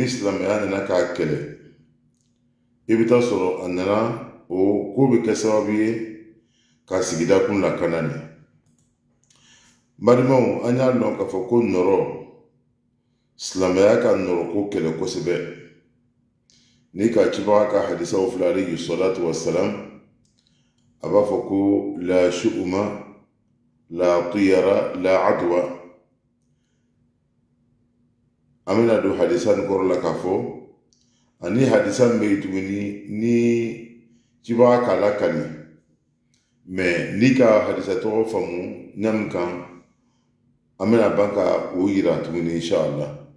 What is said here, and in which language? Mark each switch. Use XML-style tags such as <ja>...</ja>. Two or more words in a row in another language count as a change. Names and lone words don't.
<bm>silamɛya nana k'a kɛlɛ i bɛ taa sɔrɔ a nana o ko bɛ kɛ sababu ye ka sigida kun lakana ni balimaw an y'a dɔn k'a fɔ ko nɔrɔ silamɛya ka nɔrɔ ko kɛlɛ kosɛbɛ ni ka cibaga ka hadisaw filɛ</bm> <ar>عليه الصلاة والسلام</ar> <bm>a b'a fɔ ko</bm> <ar>لا شؤم لا طيرة لا عدوى</ar> <bm>an bɛna don hadisa nin kɔrɔ la k'a fɔ ani hadisa min bɛ yen tuguni ni cibaga k'a lakali mɛ n'i ka hadisa tɔgɔ faamu ɲami kan an bɛna ban ka o yira tuguni inshallah.</bm>